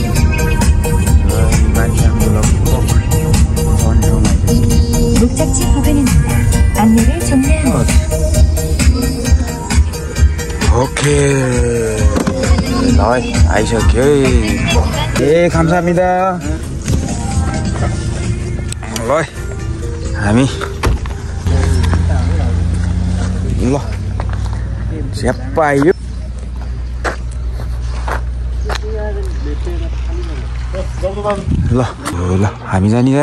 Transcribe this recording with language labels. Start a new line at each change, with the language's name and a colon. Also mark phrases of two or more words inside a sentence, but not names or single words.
Korean: 목적지 부근입니다. 안내를 종료합니다. 오케이. 아이셨게요. 예, 감사합니다.
Nepali: हामी ल झ्याप्प आइयो। ल हामी जाने है।